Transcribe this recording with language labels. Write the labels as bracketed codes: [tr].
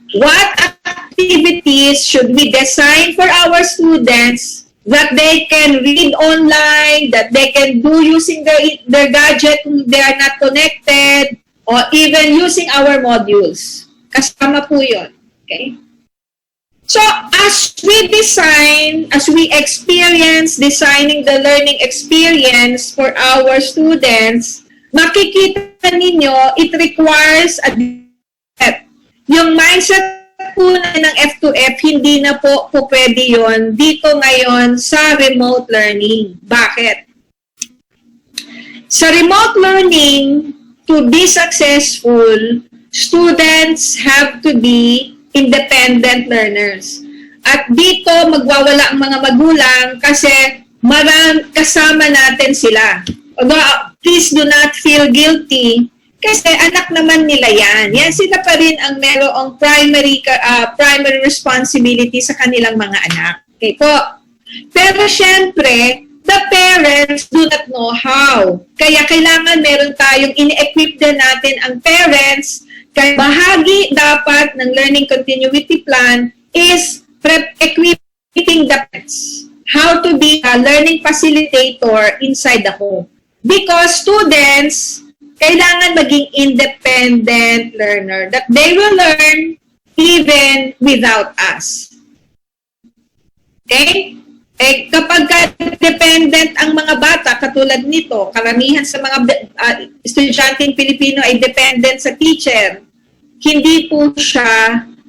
[en] What activities should we design for our students that they can read online, that they can do using their gadget kung they are not connected, or even using our modules. [tl] Kasama po yun. [en] Okay? So, as we design, as we experience designing the learning experience for our students, [tl] makikita ninyo, [en] it requires a mindset. [tl] Yung mindset po ng F2F, hindi na po pwede yun dito ngayon sa remote learning. Bakit? [en] Sa remote learning, to be successful, students have to be independent learners. [tl] At dito, magwawala ang mga magulang kasi kasama natin sila. [en] Although, please do not feel guilty [tl] kasi anak naman nila yan. Yan sila pa rin ang merong primary responsibility sa kanilang mga anak. Okay po. Pero syempre, [en] the parents do not know how. [tl] Kaya kailangan meron tayong ini-equip din natin ang parents. Kaya bahagi dapat ng [en] learning continuity plan is equipping the parents how to be a learning facilitator inside the home. Because students, [tl] kailangan maging [en] independent learner that they will learn even without us. Okay? [tl] Kapag dependent ang mga bata, katulad nito, karamihan sa mga estudyanteng Pilipino ay dependent sa teacher, hindi po siya